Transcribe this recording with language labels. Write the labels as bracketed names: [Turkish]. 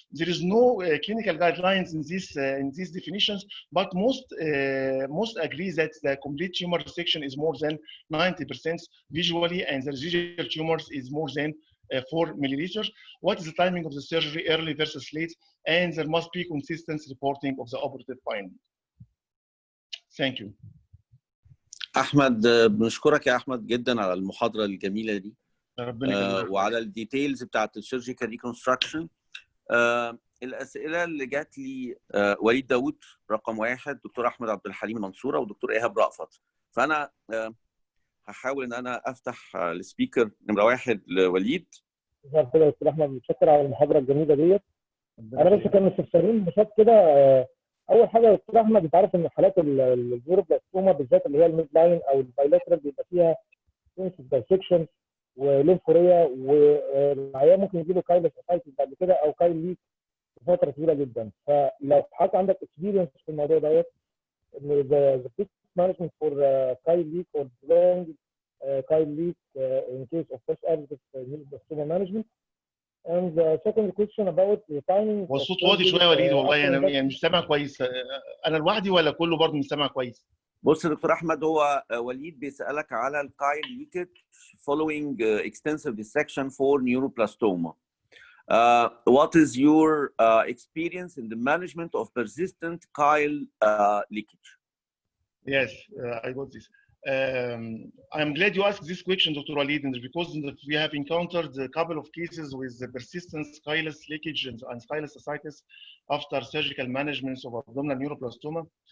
[English] There is no clinical guidelines in these definitions, but most agree that the complete tumor resection is more than 90% visually, and the residual tumors is more than 4 milliliters. What is the timing of the surgery, early versus late? And there must be consistent reporting of the operative finding. Thank you. [Arabic] احمد بنشكرك يا احمد جدا على المحاضره الجميله دي وعلى الديتيلز بتاعت السيرجيكال ريكونستراكشن. الاسئله اللي جات لي وليد داوود رقم 1، دكتور احمد عبد الحليم المنصوره، ودكتور ايهاب رأفت. فانا هحاول ان انا افتح السبيكر نمره 1 لوليد. مساء الخير يا دكتور احمد، متشكر على المحاضره الجميله ديت. انا بس كان مستفسرين بشكل كده. اول حاجه يا دكتور احمد، انت عارف ان حالات النيوروبلاستوما بالذات اللي هي الميد لاين او البايلاترال بيبقى فيها سنسيف دايسكشن وليمفوريا، والعيان ممكن يجي له كايلس اسايتس بعد كده او كايل ليك فتره طويله جدا. فلو حضرتك عندك [English] experience [Arabic] في الموضوع دوت، [English] The best management for chyle leak or long chyle leak in case of post-operative neuroblastoma management. And the second question about the timing. [Arabic] والصوت واطي شويه يا وليد، والله انا يعني مش سامع كويس. انا لوحدي ولا كله برضه مش سامع كويس؟ بص يا دكتور احمد، هو وليد بيسالك على الكايل ليكج [English] following extensive dissection for neuroblastoma. What is your experience in the management of persistent chyle leakage? Yes, I got this. I'm glad you asked this question, Dr. Walid, because we have encountered a couple of cases with the persistent chylous leakage and chylous ascites after surgical management of abdominal neuroblastoma.